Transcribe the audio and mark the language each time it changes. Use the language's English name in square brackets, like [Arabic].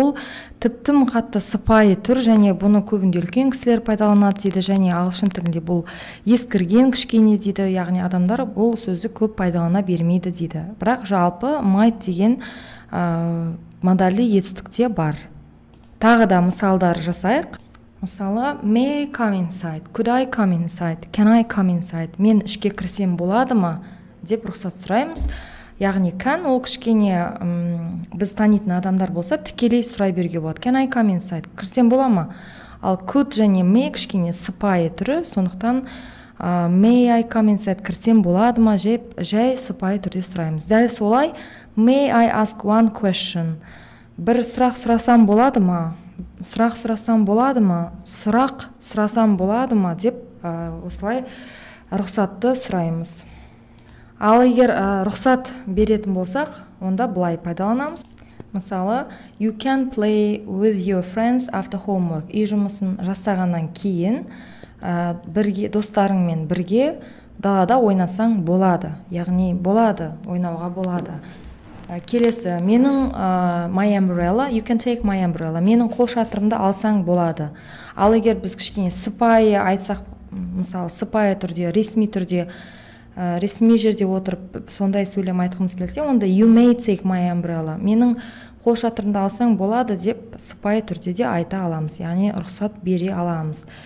[Kazakh] Бұл тіптім қатты сыпайы түр және бұны көбінде үлкен кісілер пайдаланады дейді, және ағылшын тілінде бұл ескірген кішкене дейді, яғни адамдар бұл сөзді көп пайдалана бермейді дейді. Бірақ жалпы might деген модальді етістікте бар. Тағы да мысалдар жасайық. [English] Мысалы, may I come inside? Could I come inside? Can I come inside? [Kazakh] Мен ішке кірсем болады ма деп рұқсат сұраймыз. Яғни can ол кішкене біз танитын адамдар болса тікелей сұрай беруге болады. [English] Can I come inside? [Kazakh] Кірсем бола ма? Ал could және may кішкене сыпайы түрі, сондықтан [English] may I come inside? [Kazakh] Кірсем болады ма? Жай сыпайы түрде сұраймыз. [English] Дәл солай may I ask one question? [Kazakh] Бір сұрақ сұрасам болады ма? Сұрақ сұрасам болады ма? Сұрақ сұрасам болады ма деп осылай рұқсатты сұраймыз. Ал егер рұқсат беретін болсақ, онда былай пайдаланамыз. [English] Мысалы, you can play with your friends after homework. [Kazakh] Үй жұмысын жасағаннан кейін достарыңмен бірге далада ойнасаң болады. Яғни болады, ойнауға болады. Келесі, менің [English] my umbrella, you can take my umbrella. [Kazakh] Менің қол шатырымды алсаң болады. Ал егер біз кішкене сыпайы айтсақ, мысалы, сыпайы түрде, ресми түрде ресми жерде отырып сондай сөйлем айтқымыз келсе, онда [English] you may take my umbrella, [Kazakh] менің қол шатырымды алсаң болады деп сыпайы түрде де айта аламыз, яғни рұқсат бере аламыз.